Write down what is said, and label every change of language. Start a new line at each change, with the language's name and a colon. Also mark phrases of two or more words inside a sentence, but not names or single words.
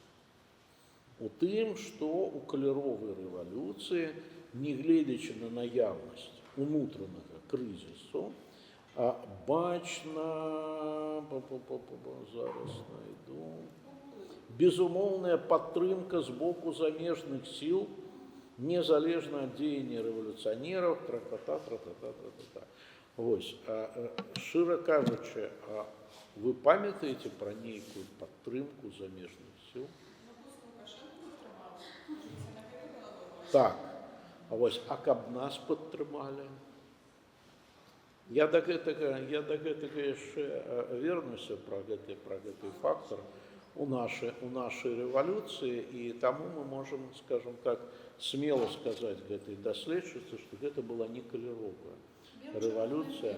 Belarusian: У тым, што ў каляровай рэвалюцыі, нягледзячы на наяўнасць унутранага крызісу, бачна, зараз знайду, безумоўная падтрымка з боку замежных сіл, незалежна ад дзеяння рэвалюцыянераў, тра-та-та. Вось, шчыра кажучы, вы памятаеце пра нейкую падтрымку замежных сіл? Так, а каб нас падтрымалі? Я до гэтага яшчэ вернуся пра гэты фактор у нашай рэвалюцыі, і таму мы можам,
Russian: скажем так,
Belarusian: смело сказаць гэтай даследчыцы, што гэта была не каляровая рэвалюцыя.